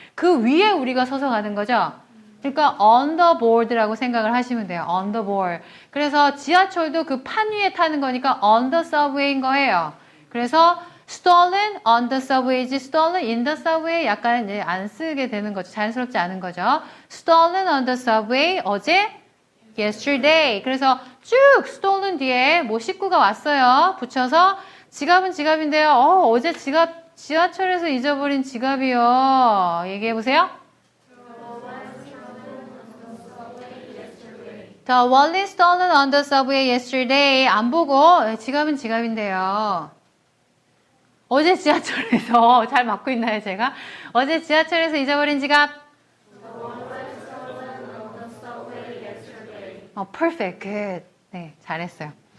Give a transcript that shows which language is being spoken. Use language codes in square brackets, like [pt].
[ko] 그 위에 우리가 서서 가는 거죠. 그러니까 [en] on the board [ko] 라고 생각을 하시면 돼요. [en] on the board. [ko] 그래서 지하철도 그 판 위에 타는 거니까 on the subway인 거예요. 그래서 [en] stolen on the subway지 stolen in the subway [ko] 약간 이제 안 쓰게 되는 거죠. 자연스럽지 않은 거죠. [en] stolen on the subway [ko] 어제 [en] yesterday. [ko] 그래서 쭉 stolen 뒤에 뭐 식구가 왔어요. 붙여서 지갑은 지갑인데요. 어제 지하철에서 잊어버린 지갑이요. 얘기해 보세요. [en] The wallet stolen on the subway yesterday. [ko] 안 보고 지갑은 지갑인데요. 어제 지하철에서 잘 맞고 있나요, 제가? 어제 지하철에서 잊어버린 지갑. [en] perfect, good. [ko] 네, 잘했어요.